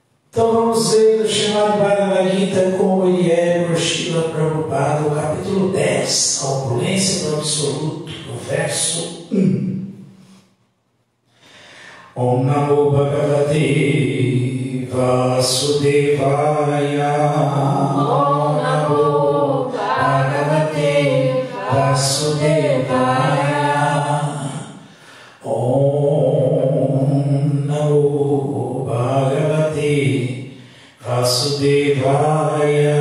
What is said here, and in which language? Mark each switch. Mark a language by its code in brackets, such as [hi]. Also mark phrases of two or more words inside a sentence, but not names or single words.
[pt] Então vamos ver o Srimad Bhagavad Gita como ele é por Srila Prabhupada, o capítulo 10, a opulência do absoluto, o verso 1. [sa] Om Namo Bhagavate Vasudevaya. Om Namo Bhagavate Vasudevaya. Om Namo Bhagavate Vasudevaya.